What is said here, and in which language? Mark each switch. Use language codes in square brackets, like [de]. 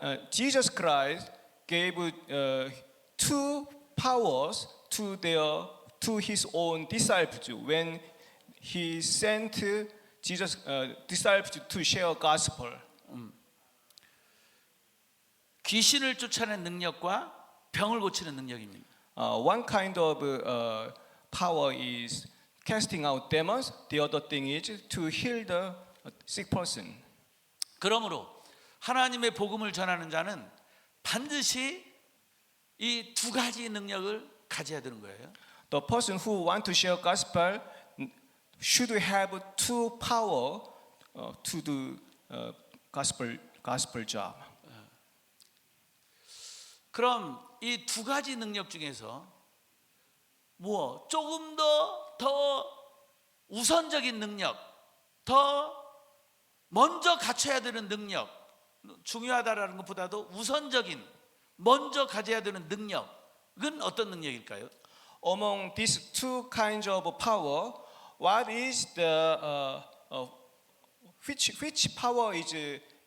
[en] Jesus Christ gave two powers to his own disciples when he sent Jesus disciples to share gospel. [ko] 귀신을 쫓아내는 능력과 병을 고치는 능력입니다. [en] One kind of power is casting out demons. The other thing is to heal the sick person. [ko] 그러므로 하나님의 복음을 전하는 자는 반드시 이 두 가지 능력을 가져야 되는 거예요. [en] The person who want to share gospel should have two power to do gospel job. [ko] 그럼 이 두 가지 능력 중에서 조금 더 우선적인 능력, 더 먼저 갖춰야 되는 능력, 중요하다라는 것보다도 우선적인 먼저 가져야 되는 능력은 어떤 능력일까요? [en] Among these two kinds of power, what is the which power is